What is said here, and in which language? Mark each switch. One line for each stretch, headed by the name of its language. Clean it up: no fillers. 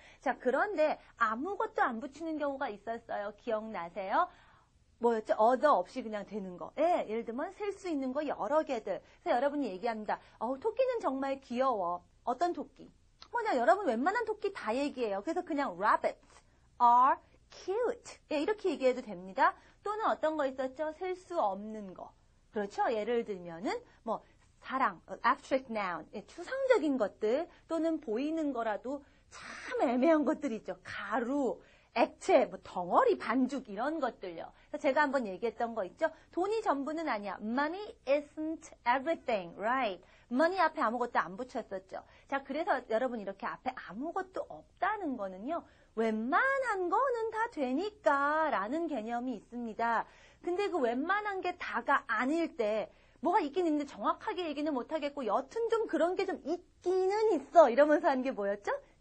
Korean: 자, 그런데 아무것도 안 붙이는 경우가 있었어요. 기억나세요? 뭐였죠? other 없이 그냥 되는 거. 예를 들면 셀 수 있는 거 여러 개들. 그래서 여러분이 얘기합니다. 토끼는 정말 귀여워. 어떤 토끼? 뭐냐, 여러분 웬만한 토끼 다 얘기해요. 그래서 그냥
English: rabbits are cute.
Korean: 이렇게 얘기해도 됩니다. 또는 어떤 거 있었죠? 셀 수 없는 거. 그렇죠? 예를 들면은 뭐 사랑, abstract noun, 추상적인 것들 또는 보이는 거라도 참 애매한 것들 있죠. 가루, 액체, 뭐 덩어리, 반죽 이런 것들요. 제가 한번 얘기했던 거 있죠. 돈이 전부는 아니야.
English: Money isn't everything, right?
Korean: money 앞에 아무것도 안 붙였었죠. 자, 그래서 여러분 이렇게 앞에 아무것도 없다는 거는요. 웬만한 거는 다 되니까 라는 개념이 있습니다. 근데 그 웬만한 게 다가 아닐 때 뭐가 있긴 있는데 정확하게 얘기는 못하겠고 여튼 좀 그런 게 좀 있기는 있어 이러면서 하는 게 뭐였죠?